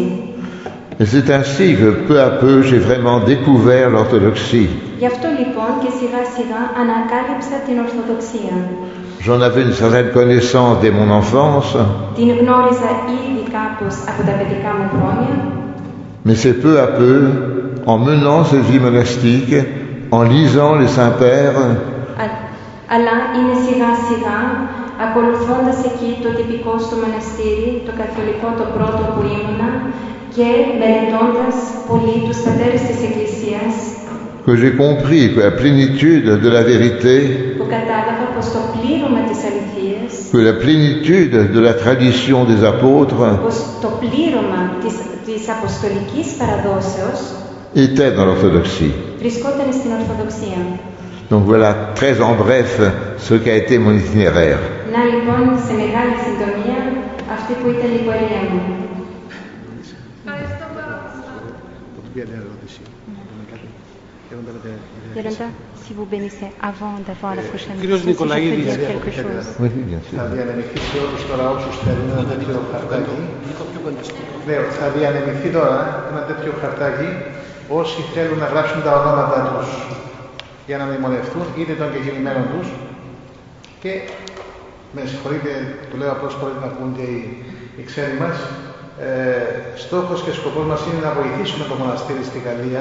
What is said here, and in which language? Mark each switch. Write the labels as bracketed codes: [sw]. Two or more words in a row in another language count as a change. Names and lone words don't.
[fr] Et c'est ainsi que peu à peu j'ai vraiment découvert l'orthodoxie. [el] Γι' αυτό λοιπόν και σιγά σιγά ανακάλυψα την Ορθοδοξία. [fr] J'en avais une certaine connaissance dès mon enfance. [el] Την γνώριζα ήδη κάπως από τα παιδικά μου χρόνια. [fr] Mais c'est peu à peu, en menant cette vie monastique, en lisant les Saints-Pères, [el] αλλά είναι σιγά σιγά, ακολουθώντας εκεί το τυπικό στο μοναστήρι, το καθολικό το πρώτο που ήμουνα, και μελετώντας πολύ τους πατέρες της Εκκλησίας, [fr] que j'ai compris que la plénitude de la vérité, [el] που κατάλαβα πως το πλήρωμα της αληθείας, [fr] que la plénitude de la tradition des apôtres [el] πως το πλήρωμα της αποστολικής παραδόσεως [fr] était dans l'orthodoxie. [el] βρισκόταν στην Ορθοδοξία. [fr] Donc voilà, très en bref, ce qu'a été mon itinéraire. [el] Να λοιπόν, σε μεγάλη συντομία, αυτή που ήταν η πορεία μου. Ευχαριστώ πάρα πολύ. [fr] Yolanda, si vous bénissez avant d'avoir la prochaine Κύριος question, si je peux Νικολαίδης, dire quelque chose. Oui, bien sûr. [el] Θα διανεμηθεί σε όλους τώρα όσους θέλουν ένα τέτοιο χαρτάκι. Λέω, θα διανεμηθεί τώρα ένα τέτοιο χαρτάκι όσοι θέλουν να γράψουν τα ονόματα τους για να μνημονευτούν είτε των κεκοιμημένων τους και με συγχωρείτε, το λέω απλώς χωρίς να ακούν και οι ξένοι μας, στόχος και σκοπός μας είναι να βοηθήσουμε το μοναστήρι στη Γαλλία.